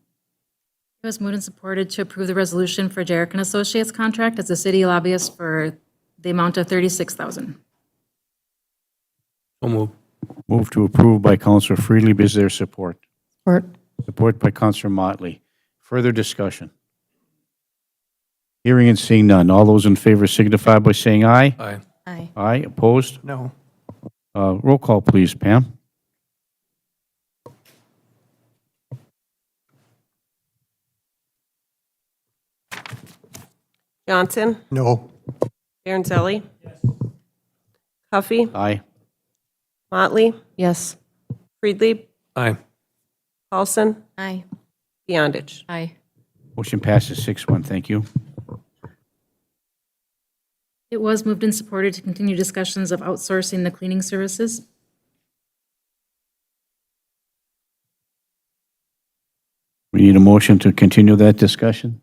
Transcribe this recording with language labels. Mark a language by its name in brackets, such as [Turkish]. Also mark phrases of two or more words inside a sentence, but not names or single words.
[English] It was moved and supported to approve the resolution for Jarrick and Associates contract as a city lobbyist for the amount of $36,000. So move. Move to approve by Councilor Freely. Is there support? Support. Support by Councilor Motley. Further discussion? Hearing and seeing none, all those in favor signify by saying aye. Aye. Aye. Aye. Opposed? No. Roll call, please, Pam. Johnson? No. Baranzelli? Huffy? Aye. Motley? Yes. Friedlieb? Aye. Paulson? Aye. Beyondich? Aye. Motion passes 6-1. Thank you. It was moved and supported to continue discussions of outsourcing the cleaning services. We need a motion to continue that discussion.